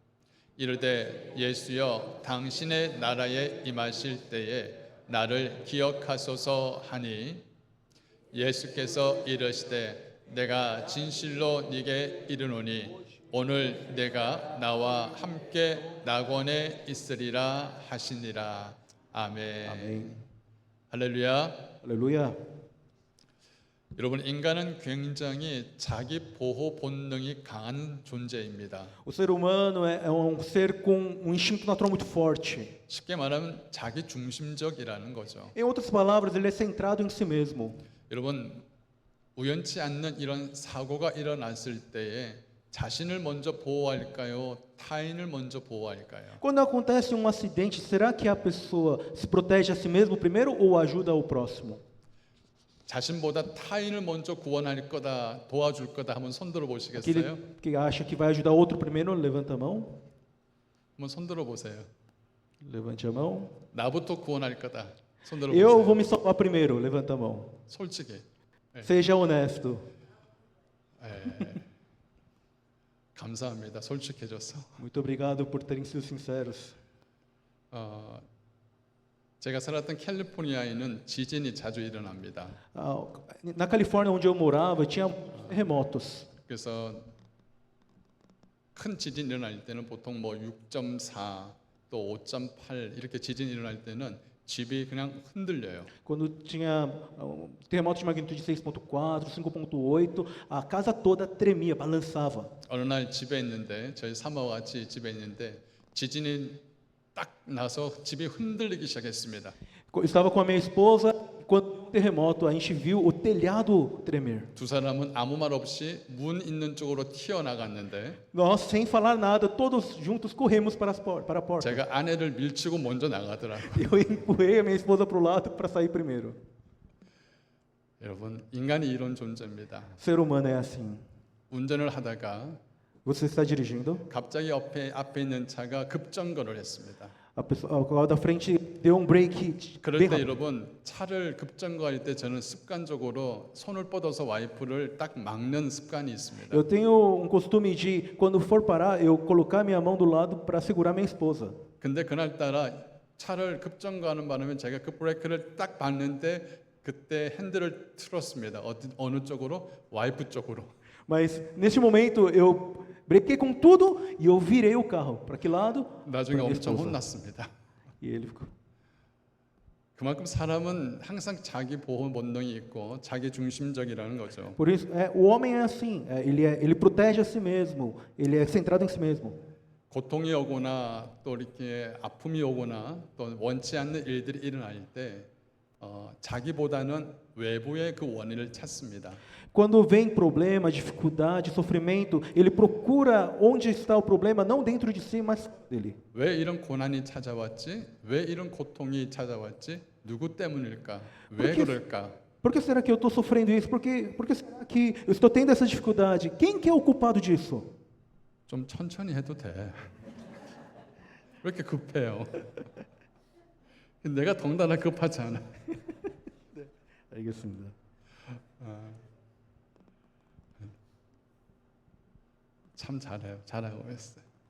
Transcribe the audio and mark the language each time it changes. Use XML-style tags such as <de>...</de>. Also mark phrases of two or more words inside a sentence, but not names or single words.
<ko>이르되 예수여 당신의 나라에 임하실 때에 나를 기억하소서 하니 예수께서 이르시되 내가 진실로 네게 이르노니 오늘 내가 나와 함께 낙원에 있으리라 하시니라. 아멘.</ko> <pt>Amém.</pt> <ko>할렐루야.</ko> <pt>Aleluia.</pt> <ko>여러분, 인간은 굉장히 자기 보호 본능이 강한 존재입니다.</ko> <pt>O ser humano é ser com um instinto natural muito forte.</pt> <ko>쉽게 말하면 자기 중심적이라는 거죠.</ko> <pt>Em outras palavras, ele é centrado em si mesmo.</pt> <ko>여러분, 우연치 않는 이런 사고가 일어났을 때에 자신을 먼저 보호할까요? 타인을 먼저 보호할까요?</ko> <pt>Quando acontece um acidente, será que a pessoa se protege a si mesmo primeiro ou ajuda o próximo?</pt> <ko>자신보다 타인을 먼저 구원할 거다, 도와줄 거다 한번 손들어 보시겠어요?</ko> <pt>Aquele que acha que vai ajudar outro primeiro, levanta a mão.</pt> <ko>한번 손들어 보세요.</ko> <pt>Levante a mão.</pt> <ko>나부터 구원할 거다. 손들어</ko> <pt>Eu</pt> <ko>보세요.</ko> <pt>vou me salvar primeiro, levanta a mão.</pt> <ko>솔직히.</ko> <pt>Seja honesto.</pt> <ko>감사합니다. 솔직해져서.</ko> <pt>Muito obrigado por terem sido sinceros.</pt> <ko>제가 살았던 캘리포니아에는 지진이 자주 일어납니다.</ko> <pt>Na Califórnia, onde eu morava, tinha terremotos.</pt> <ko>그래서 큰 지진 일어날 때는 보통 뭐 6.4 또 5.8 이렇게 지진 일어날 때는 집이 그냥 흔들려요.</ko> <pt>Quando tinha terremotos de magnitude 6.4, 5.8, a casa toda tremia, balançava.</pt> <ko>어느 날 집에 있는데 저희 사모와 같이 집에 있는데 지진이 딱 나서 집이 흔들리기 시작했습니다.</ko> <pt>Eu estava com a minha esposa, quando o terremoto, a gente viu o telhado tremer.</pt> <ko>두 사람은 아무 말 없이 문 있는 쪽으로 튀어나갔는데</ko> <pt>Nós, sem falar nada, todos juntos corremos para a porta.</pt> <ko>제가 아내를 밀치고 먼저 나가더라고요.</ko> <pt>Eu empurrei a minha esposa para o lado para sair primeiro.</pt> <ko>여러분, 인간이 이런 존재입니다.</ko> <pt>Ser humano é assim.</pt> <ko>운전을 하다가</ko> <pt>Você está dirigindo,</pt> <ko>갑자기 앞에 있는 차가 급정거를 했습니다.</ko> <pt>o carro da frente deu um break</pt> <ko>그럴</ko> <pt>bem</pt> <ko>때</ko> <pt>rápido.</pt> <ko>여러분, 차를 급정거할 때 저는 습관적으로 손을 뻗어서 와이프를 딱 막는 습관이 있습니다.</ko> <pt>Eu tenho um costume de, quando for parar, eu colocar minha mão do lado para segurar minha esposa.</pt> <ko>근데 그날따라 차를 급정거하는 바람에 제가 그 브레이크를 딱 밟는데 그때 핸들을 틀었습니다. 어느 쪽으로? 와이프 쪽으로.</ko> <pt>Mas neste momento eu brequei com tudo e eu virei o carro. Para que lado?</pt> <ko>나중에</ko> <pt>Pra minha</pt> <ko>엄청</ko> <pt>esposa.</pt> <ko>혼났습니다.</ko> <pt>E ele ficou.</pt> <ko>그만큼 사람은 항상 자기 보호 본능이 있고 자기 중심적이라는 거죠.</ko> <pt>Por isso, o homem é assim. Ele protege a si mesmo. Ele é centrado em si mesmo.</pt> <ko>고통이 오거나 또 이렇게 아픔이 오거나 또 원치 않는 일들이 일어날 때 자기보다는 외부의 그 원인을 찾습니다.</ko> <pt>Quando vem problema, dificuldade, sofrimento, ele procura onde está o problema, não dentro de si, mas dele.</pt> <ko>왜 이런 고난이 찾아왔지? 왜 이런 고통이 찾아왔지? 누구 때문일까? 왜</ko> <pt>Porque-</pt> <ko>그럴까?</ko> <pt>Por que será que eu estou sofrendo isso? Por que será que eu estou tendo essa dificuldade? Quem que é o culpado disso?</pt> <ko>좀 천천히 해도 돼. 왜 이렇게 급해요? 내가 덩달아 급하지 않아. 알겠습니다. 참 잘해요. 잘하고 있어요.</ko>